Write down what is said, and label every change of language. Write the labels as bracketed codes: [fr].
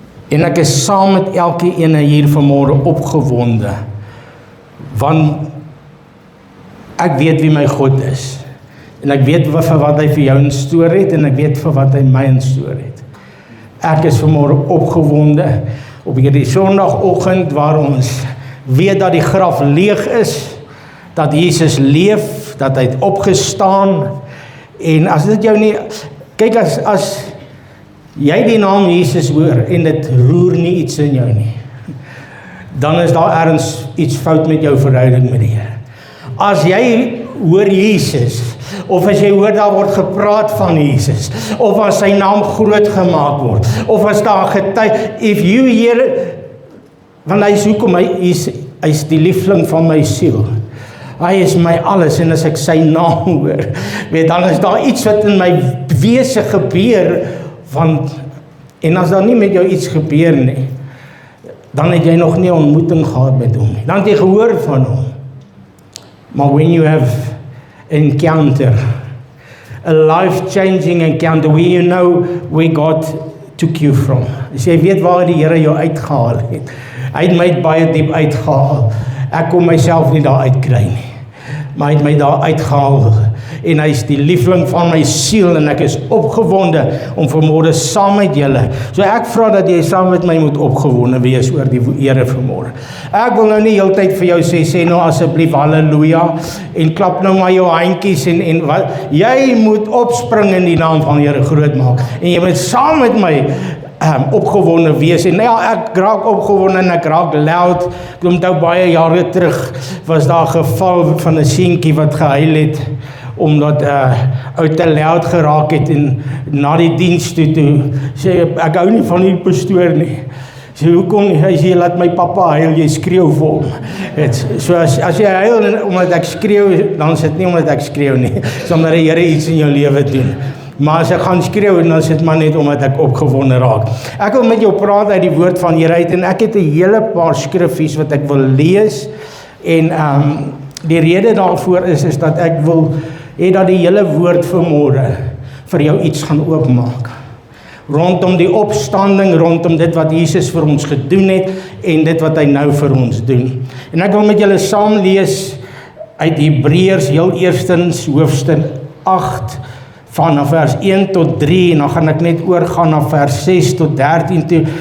[af] En ek is saam met elke ene hier vanmôre opgewonde. Want ek weet wie my God is. En ek weet vir wat hy vir jou instoor het en ek weet vir wat hy my instoor het. Ek is vanmôre opgewonde op hierdie Sondagoggend waar ons weet dat die graf leeg is, dat Jesus leef, dat hy het opgestaan. En as dit jou nie, kyk as jy die naam Jesus hoor en dit roer nie iets in jou nie, dan is daar ergens iets fout met jou verhouding met die Here. As jy hoor Jesus, of as jy hoor daar word gepraat van Jesus, of as sy naam groot gemaak word, of as daar getuig, [en] if you hear, [af] want hy is hoekom, hy is die liefling van my siel. Hy is my alles en as ek sy naam hoor, dan is daar iets wat in my wese gebeur, want, en as daar nie met jou iets gebeur nie, dan het jy nog nie ontmoeting gehad met hom nie. Dan het jy gehoor van hom. Maar [en] when you have encounter, a life-changing encounter, where you know where God took you from. [af] Dus jy weet waar die Here jou uitgehaal het. Hy het my baie diep uitgehaal. Ek kon myself nie daar uitkry nie. Maar hy het my daar uitgehaal. En hy is die liefling van my siel en ek is opgewonde om vanmôre saam met julle. So ek vra dat jy saam met my moet opgewonde wees oor die Here vanmôre. Ek wil nou nie heeltyd vir jou sê nou asseblief halleluja en klap nou maar jou handjies en wat. Jy moet opspring in die naam van die Here groot maak. En jy moet saam met my opgewonde wees en ja, ek raak opgewonde en ek raak loud. Ek onthou baie jare terug was daar 'n geval van 'n seentjie wat gehuil het omdat ou te loud geraak het en na die diens toe sê ek hou nie van die pastoor nie. Sê hoekom nie? Hy sê laat my pappa huil, jy skreeu vir hom. So as jy huil omdat ek skreeu, dan is dit nie omdat ek skreeu nie. Dis omdat die Here iets in jou lewe doen. Maar as ek gaan skreeu, dan is dit maar net omdat ek opgewonde raak. Ek wil met jou praat uit die woord van Here uit en ek het 'n hele paar skriffies wat ek wil lees en die rede daarvoor is dat ek wil hê dat die hele woord vanmôre vir jou iets gaan oopmaak. Rondom die opstanding, rondom dit wat Jesus vir ons gedoen het en dit wat hy nou vir ons doen. En ek wil met julle saam lees uit Hebreërs heel eerstens hoofstuk 8 van vers 1 tot 3 en dan gaan ek net oorgaan na vers 6 tot 13 toe.